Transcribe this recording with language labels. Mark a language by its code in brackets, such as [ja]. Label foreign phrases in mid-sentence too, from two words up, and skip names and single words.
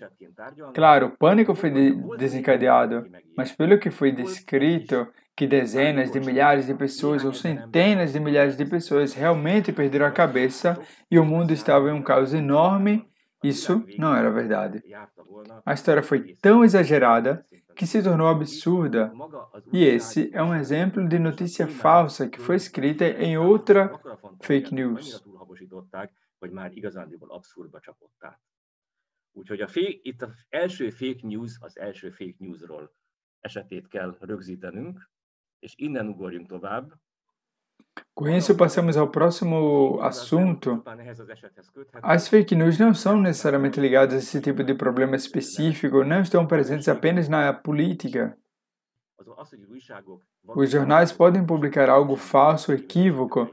[pt] Claro, o pânico foi desencadeado, mas pelo que foi descrito, que dezenas de milhares de pessoas ou centenas de milhares de pessoas realmente perderam a cabeça e o mundo estava em um caos enorme, isso não era verdade. A história foi tão exagerada que se tornou absurda, e esse é um exemplo de notícia falsa que foi escrita em outra [en] fake news. [hu] Itt az első [en] fake news [hu] az első [en] fake newsról [hu] esetét kell rögzítenünk, és innen ugorjunk tovább. [pt] Com isso, passamos ao próximo assunto. As [en] fake news [pt] não são necessariamente ligadas a esse tipo de problema específico, não estão presentes apenas na política. Os jornais podem publicar algo falso, equívoco.